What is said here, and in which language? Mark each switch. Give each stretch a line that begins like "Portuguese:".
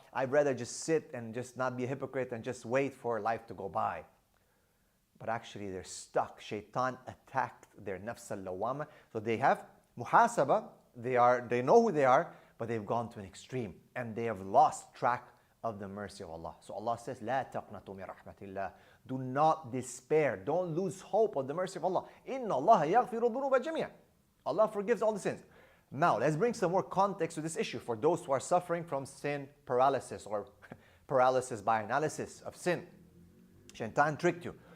English: I'd rather just sit and just not be a hypocrite and just wait for life to go by. But actually they're stuck. Shaitan attacked their nafs al-lawama. So they have muhasaba, they know who they are, but they've gone to an extreme and they have lost track of the mercy of Allah. So Allah says,
Arabic: لا تقنطوا من رحمة الله.
English: Do not despair. Don't lose hope of the mercy of Allah.
Arabic: إِنَّ اللَّهَ يَغْفِرُ الذُّنُوبَ جَمِيعًا.
English: Allah forgives all the sins. Now, let's bring some more context to this issue for those who are suffering from sin paralysis or paralysis by analysis of sin. Shaitan tricked you.